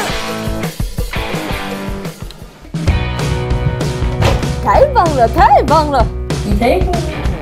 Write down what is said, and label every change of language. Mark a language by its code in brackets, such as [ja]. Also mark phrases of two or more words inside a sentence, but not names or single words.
[zh] 太棒了，太棒了！ [ja] いただきます。